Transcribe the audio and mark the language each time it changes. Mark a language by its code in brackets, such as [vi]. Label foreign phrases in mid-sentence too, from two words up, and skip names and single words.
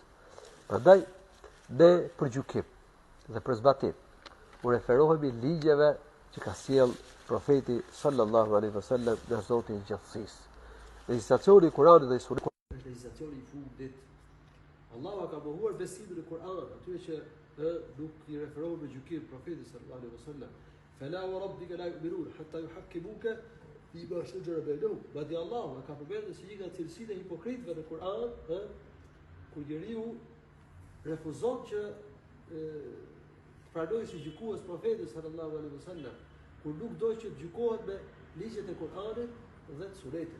[sq] Prandaj ne për gjykim dhe për zbatim u referohemi ligjeve që ka sjell profeti [ar] صلى الله عليه وسلم [sq] nga Zoti i gjithësisë. Legjislacioni i Kuranit dhe i Sunetit është legjislacioni i fundit. Allahu ka mohuar besimin në Kur'an, atyre që nuk i referohen me gjykim profetit [ar] صلى الله عليه وسلم. فلا وربك لا يؤمنون حتى يحكموك فيما شجر بينهم. [sq] Madje Allahu ka përmendur se një nga cilësitë e hipokritëve në Kur'an, kur njeriu refuzon që të pranojë si gjykues profetin [ar] صلى الله عليه وسلم, [sq] kur nuk do që të gjykohet me ligjet e Kur'anit dhe të Sunetit.